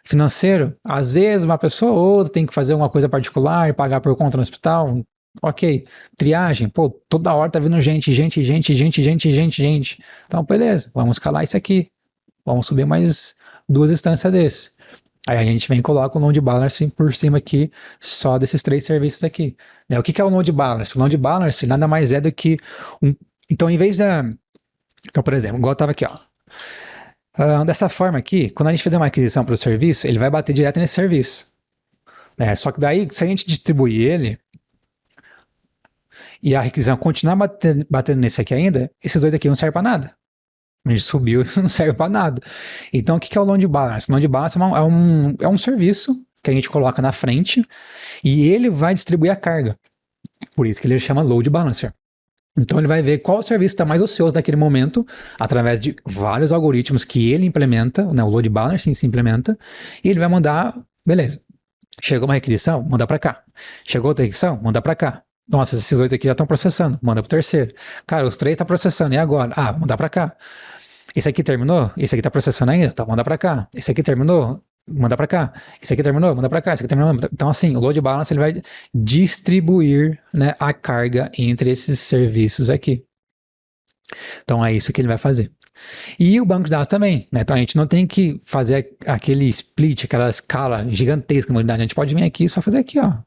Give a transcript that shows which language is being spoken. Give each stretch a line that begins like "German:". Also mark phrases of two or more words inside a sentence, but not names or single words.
Portuguese: Financeiro, às vezes uma pessoa ou outra tem que fazer uma coisa particular, pagar por conta no hospital, ok. Triagem, pô, toda hora tá vindo gente. Então, beleza, vamos escalar isso aqui. Vamos subir mais 2 instâncias desse. Aí a gente vem e coloca o
English: load balance
Portuguese: por cima aqui, só desses 3 serviços aqui. Né? O que é o
English: load balance?
Portuguese: O
English: load balance
Portuguese: nada mais é do que então, em vez da... Então, por exemplo, igual eu tava aqui, ó. Dessa forma aqui, quando a gente fizer uma aquisição para o serviço, ele vai bater direto nesse serviço. Né? Só que daí, se a gente distribuir ele, e a requisição continuar batendo nesse aqui ainda, esses 2 aqui não servem para nada. A gente subiu e não serve para nada. Então, o que é o
English: load balance?
Portuguese: O
English: load balance
Portuguese: é um serviço que a gente coloca na frente e ele vai distribuir a carga. Por isso que ele chama
English: load balancer.
Portuguese: Então, ele vai ver qual serviço está mais ocioso naquele momento, através de vários algoritmos que ele implementa, né, o
English: load balancer
Portuguese: se implementa, e ele vai mandar, beleza, chegou uma requisição, manda para cá. Chegou outra requisição, manda para cá. Nossa, esses 8 aqui já estão processando, manda pro terceiro. Cara, os 3 estão processando, e agora? Ah, manda para cá. Esse aqui terminou? Esse aqui tá processando ainda? Tá, manda pra cá. Esse aqui terminou? Manda pra cá. Esse aqui terminou? Manda pra cá. Esse aqui terminou? Então, assim, o
English: load balance
Portuguese: ele vai distribuir, né, a carga entre esses serviços aqui. Então, é isso que ele vai fazer. E o banco de dados também, né? Então, a gente não tem que fazer aquele split, aquela escala gigantesca de unidade. A gente pode vir aqui e só fazer aqui, ó.